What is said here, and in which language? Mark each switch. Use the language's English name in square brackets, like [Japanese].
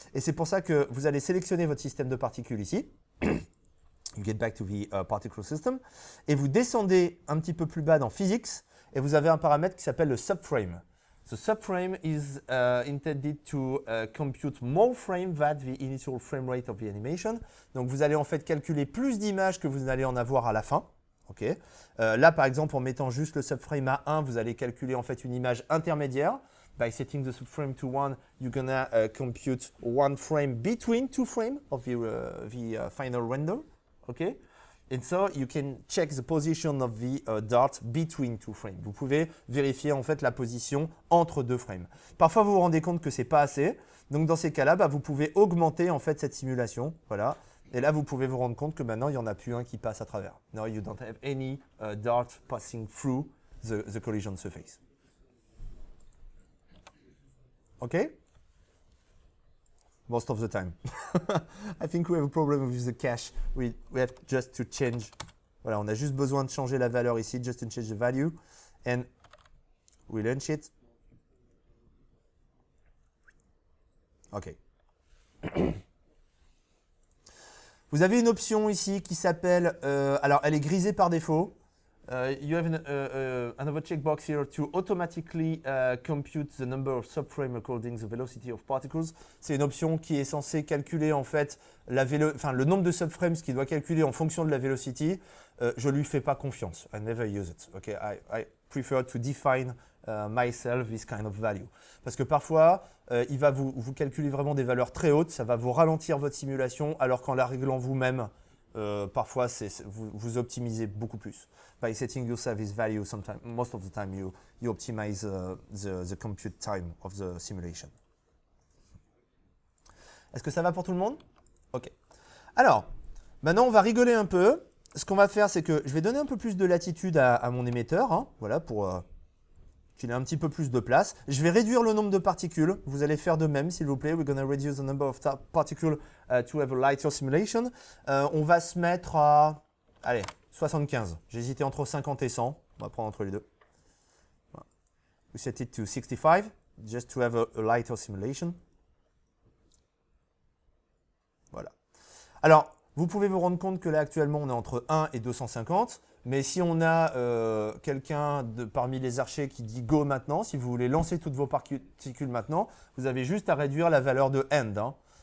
[French] Et c'est pour ça que vous allez sélectionner votre système de particules ici. [English] You get back to the particle system, [French] et vous descendez un petit peu plus bas dans Physics, et vous avez un paramètre qui s'appelle le subframe. [English] The subframe is intended to compute more frame than the initial frame rate of the animation. [French] Donc vous allez en fait calculer plus d'images que vous n'allez en avoir à la fin. Okay. Là par exemple en mettant juste le subframe à 1, vous allez calculer en fait une image intermédiaire. [English] By setting the subframe to 1, you're gonna compute one frame between two frames of the final render. Okay. And so you can check the position of the dart between two frames. [French] Vous pouvez vérifier en fait la position entre deux frames. Parfois vous vous rendez compte que c'est pas assez. Donc dans ces cas-là, vous pouvez augmenter en fait cette simulation. Voilà. Et là vous pouvez vous rendre compte que maintenant il n'y en a plus un qui passe à travers. [English] Now you don't have any dart passing through the collision surface. OK? Most of the time. I think we have a problem with the cache. We have just to change. [French] Voilà, on a juste besoin de changer la valeur ici, [English] just to change the value. And we launch it. OK. [French] Vous avez une option ici qui s'appelle, alors elle est grisée par défaut. [English] You have another checkbox here to automatically compute the number of subframes according to the velocity of particles. [French] C'est une option qui est censée calculer en fait le nombre de subframes qu'il doit calculer en fonction de la velocity. Je lui fais pas confiance. [English] I never use it. Okay, I prefer to define myself this kind of value. [French] Parce que parfois, il va vous calculer vraiment des valeurs très hautes. Ça va vous ralentir votre simulation, alors qu'en la réglant vous-même, parfois vous optimisez beaucoup plus. By setting yourself this value, most of the time you optimize the compute time of the simulation. Est-ce que ça va pour tout le monde? OK. Alors, maintenant on va rigoler un peu. Ce qu'on va faire, c'est que je vais donner un peu plus de latitude à mon émetteur, hein, voilà, pour qu'il ait un petit peu plus de place. Je vais réduire le nombre de particules. Vous allez faire de même, s'il vous plaît. [English] We're going to reduce the number of particles to have a lighter simulation. [French] On va se mettre à, allez, 75. J'hésitais entre 50 et 100. On va prendre entre les deux. Voilà. [English] We set it to 65, just to have a lighter simulation. [French] Voilà. Alors, vous pouvez vous rendre compte que là, actuellement, on est entre 1 et 250. Mais si on a quelqu'un parmi les archers qui dit go maintenant, si vous voulez lancer toutes vos particules maintenant, vous avez juste à réduire la valeur de end. Hein.